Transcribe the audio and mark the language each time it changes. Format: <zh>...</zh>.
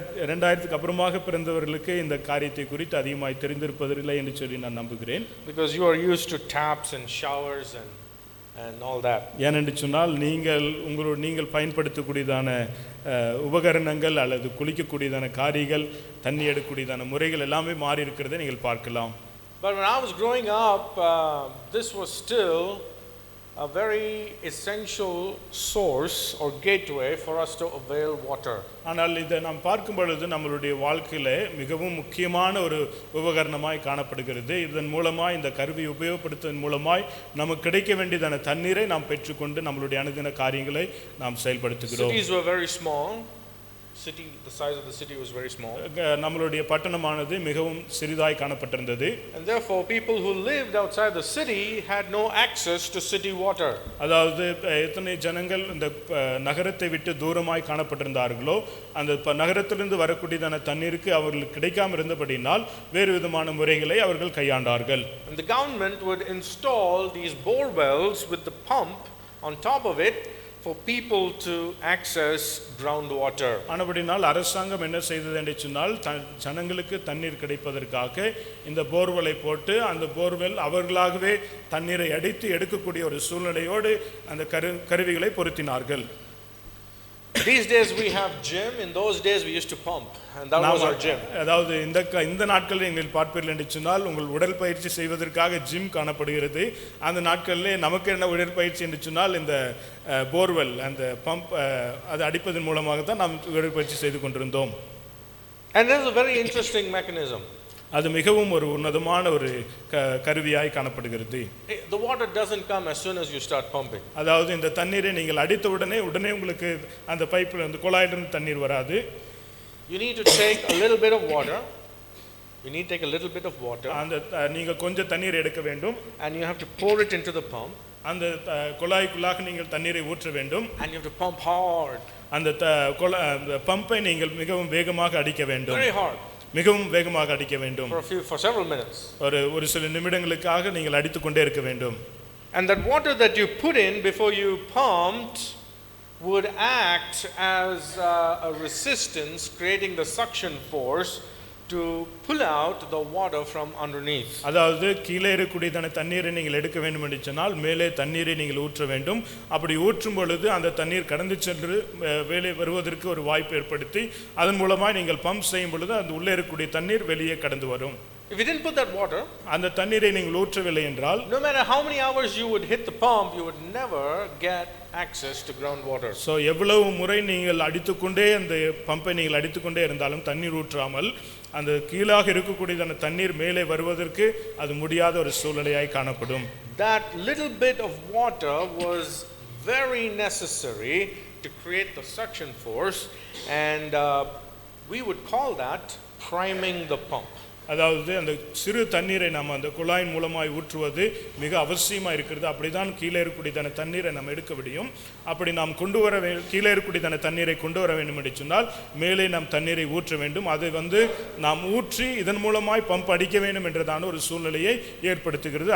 <ta>2000க்கு அப்புறமாக பிறந்தவர்களுக்கு இந்த காரியத்தை குறித்து அதிகமாய் தெரிந்திருப்பதில்லை என்று சொல்லி நான் நம்புகிறேன்.</ta> <en>Because you are used to taps and showers and all that.</en> <ta>ஏனென்று சொன்னால் நீங்கள் பயன்படுத்தக்கூடியதான உபகரணங்கள் அல்லது குளிக்கக்கூடியதான காரிகள், தண்ணி எடுக்கக்கூடியதான முறைகள் எல்லாமே மாறி இருக்கிறதை நீங்கள் பார்க்கலாம்.</ta> <en>But when I was growing up, this was still a very essential source or gateway for us to avail water.</en> <ta>ஆனால் இதை நாம் பார்க்கும் பொழுது நம்மளுடைய வாழ்க்கையில மிகவும் முக்கியமான ஒரு உபகரணமாய் காணப்படுகிறது. இதன் மூலமாய், இந்த கருவி உபயோகப்படுத்துவதன் மூலமாய் நமக்கு கிடைக்க வேண்டியதான தண்ணீரை நாம் பெற்றுக்கொண்டு நம்மளுடைய அனுதின காரியங்களை நாம் செயல்படுத்துகிறோம்.</ta> <en>Cities were very small. The size of the city was very small.</en> <ta>நம்மளுடைய பட்டணமானது மிகவும் சிறிதாய் காணப்பட்டிருந்தது.</ta> <en>And therefore people who lived outside the city had no access to city water.</en> <ta>அதாவது எத்தனை ஜனங்கள் இந்த நகரத்தை விட்டு தூரமாய் காணப்பட்டிருந்தார்களோ அந்த நகரத்திலிருந்து வரக்கூடியதான தண்ணீருக்கு அவர்களுக்கு கிடைக்காம இருந்தபடினால் வேறு விதமான முறைகளை அவர்கள் கையாண்டார்கள்.</ta> <en>And the government would install these bore wells with the pump on top of it for people to access groundwater.</en> <ta>ஆனபடினால் அரசாங்கம் என்ன செய்தது என்று சொன்னால், ஜனங்களுக்கு தண்ணீர் கிடைப்பதற்காக இந்த போர்வெலை போட்டு அந்த போர்வெல் அவர்களாகவே தண்ணீரை அடித்து எடுக்கக்கூடிய ஒரு சூழ்நிலையோடு அந்த கருவிகளை பொருத்தினார்கள்.</ta> <en>These days we have gym. In those days we used to pump, and that was our gym.</en> <ta>அதாவது இந்த நாட்களில் நீங்கள் பார்ப்பீர்கள் என்று சொன்னால், உங்கள் உடல் பயிற்சி செய்வதற்காக ஜிம் காணப்படுகிறது. அந்த நாட்களிலே நமக்கு என்ன உடற்பயிற்சி என்று சொன்னால், இந்த போர்வெல், அந்த பம்ப், அது அடிப்பதன் மூலமாக தான் நாம் உடற்பயிற்சி செய்து கொண்டிருந்தோம்.</ta> <en>And there's a very interesting mechanism.</en> <ta>அது மிகவும் ஒரு உன்னதமான ஒரு கருவியாய் காணப்படுகிறது.</ta> <en>The water doesn't come as soon as you start pumping.</en> <ta>அதாவது இந்த தண்ணீரை நீங்கள் அடித்த உடனே உங்களுக்கு அந்த பைப்பில் அந்த குழாயிலிருந்து தண்ணீர் வராது.</ta> <en>You need to take a little bit of water. You need to take a little bit of water.</en> <ta>அந்த நீங்க கொஞ்சம் தண்ணீர் எடுக்க வேண்டும்.</ta> <en>And you have to pour it into the pump.</en> <ta>அந்த குழாய்க்குள்ளாக நீங்கள் தண்ணீரை ஊற்ற வேண்டும்.</ta> <en>And you have to pump hard.</en> <ta>அந்த பம்பை நீங்கள் மிகவும் வேகமாக அடிக்க வேண்டும்.</ta> <en>Very hard.</en> <ta>மிகவும் வேகமாக அடிக்க வேண்டும்.</ta> <en>For several minutes.</en> <ta>ஒரு சில நிமிடங்களுக்காக நீங்கள் அடித்துக் கொண்டே இருக்க வேண்டும்.</ta> <en>And that water that you put in before you pumped would act as a resistance, creating the suction force to pull out the water from underneath.</en> <ta>அதாவது கீழே இருக்கக்கூடியதான தண்ணீரை நீங்கள் எடுக்க வேண்டும் என்று சொன்னால் மேலே தண்ணீரை நீங்கள் ஊற்ற வேண்டும். அப்படி ஊற்றும் பொழுது அந்த தண்ணீர் கடந்து சென்று வெளியே வருவதற்கு ஒரு வாய்ப்பு ஏற்படுத்தி அதன் மூலமாக நீங்கள் பம்ப் செய்யும் பொழுது அந்த உள்ளே இருக்கக்கூடிய தண்ணீர் வெளியே கடந்து வரும்.</ta> <en>If you didn't put that water,</en> <ta>அந்த தண்ணீரை நீங்கள் ஊற்றவில்லை என்றால்,</ta> <en>no matter how many hours you would hit the pump, you would never get access to groundwater.</en> <ta>So எவ்வளவு முறை நீங்கள் அடித்துக்கொண்டே அந்த பம்பை நீங்கள் அடித்துக்கொண்டே இருந்தாலும் தண்ணீர் ஊற்றாமல் அந்த கீழாக இருக்கக்கூடியதான தண்ணீர் மேலே வருவதற்கு அது முடியாத ஒரு சூழ்நிலையாய் காணப்படும்.</ta> <en>That little bit of water was very necessary to create the suction force, and we would call that priming the pump.</en> <ta>அதாவது அந்த சிறு தண்ணீரை நாம் அந்த குழாயின் மூலமாய் ஊற்றுவது மிக அவசியமாக இருக்கிறது. அப்படிதான் கீழே இருக்கக்கூடியதான தண்ணீரை நாம் எடுக்க முடியும். அப்படி நாம் கீழே இருக்கக்கூடியதான தண்ணீரை கொண்டு வர வேண்டும் என்று சொன்னால் மேலே நாம் தண்ணீரை ஊற்ற வேண்டும். அதை நாம் ஊற்றி இதன் மூலமாய் பம்ப் அடிக்க வேண்டும் என்றதான ஒரு சூழ்நிலையை ஏற்படுத்துகிறது.</ta>